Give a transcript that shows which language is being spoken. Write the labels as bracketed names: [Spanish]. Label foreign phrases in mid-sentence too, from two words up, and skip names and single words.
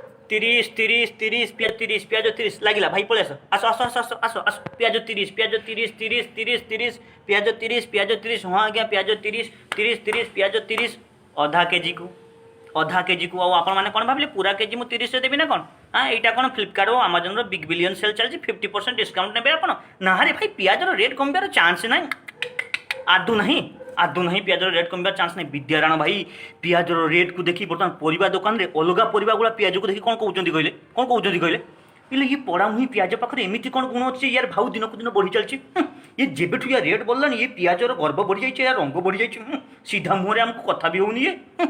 [Odia] ତିରିଶ ତିରିଶ ତିରିଶ ପିଆଜ ତିରିଶ ଲାଗିଲା ଭାଇ ପଡ଼େ ଆସ ଆସ ଆସ ଆସ ଆସ ଆସ ଆସ ପିଆଜ ତିରିଶ ତିରିଶ ତିରିଶ ତିରିଶ ପିଆଜ ତିରିଶ ହଁ ଆଜ୍ଞା ପିଆଜ ତିରିଶ ତିରିଶ ତିରିଶ ପିଆଜ ତିରିଶ ଅଧା କେଜିକୁ ଆଉ ଆପଣମାନେ କ'ଣ ଭାବିଲେ ପୁରା କେଜି ମୁଁ ତିରିଶରେ ଦେବି ନା କ'ଣ এইটা କ'ଣ ଫ୍ଲିପକାର୍ଟ ଓ ଆମାଜନର ବିଗ୍ ବିଲିୟନ ସେଲ୍ ଚାଲିଛି 50% ଡିସକାଉଣ୍ଟ ନେବେ ଆପଣ ନାହାରେ ଭାଇ ପିଆଜର ରେଟ୍ କମିବାର ଚାନ୍ସ ନାହିଁ ଆଦୌ ନାହିଁ ପିଆଜର ରେଟ୍ କମିବାର ଚାନ୍ସ ନାହିଁ ବିଦ୍ୟାରାଣ ଭାଇ ପିଆଜର ରେଟ୍କୁ ଦେଖି ବର୍ତ୍ତମାନ ପରିବା ଦୋକାନରେ ଅଲଗା ପରିବା ଗୁଡ଼ା ପିଆଜକୁ ଦେଖି କ'ଣ କହୁଛନ୍ତି କହିଲେ ହେଲେ ଇଏ ପଡ଼ାମୁହିଁ ପିଆଜ ପାଖରେ ଏମିତି କ'ଣ ଗୁଣ ଅଛି ୟାର ଭାଉ ଦିନକୁ ଦିନ ବଢ଼ି ଚାଲିଛି ଇଏ ଯେବେଠୁ ୟା ରେଟ୍ ବଢ଼ିଲାଣି ଇଏ ପିଆଜର ଗର୍ବ ବଢ଼ିଯାଇଛି ୟା ରଙ୍ଗ ବଢ଼ିଯାଇଛି ସିଧା ମୁହଁରେ ଆମକୁ କଥା ବି ହେଉନି ଇଏ